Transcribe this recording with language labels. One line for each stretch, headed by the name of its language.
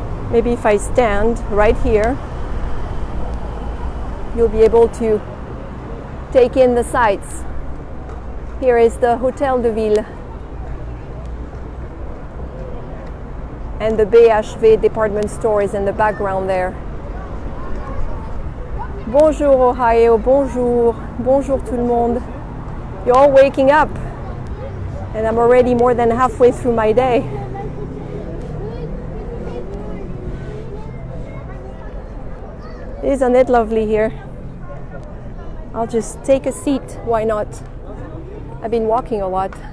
English: Maybe if I stand right here, you'll be able to take in the sights. Here is the Hôtel de Ville and the BHV department store is in the background there.
French: Bonjour Ohio, bonjour, bonjour tout le monde.
English: You're all waking up and I'm already more than halfway through my day. Isn't it lovely here? I'll just take a seat, why not? I've been walking a lot.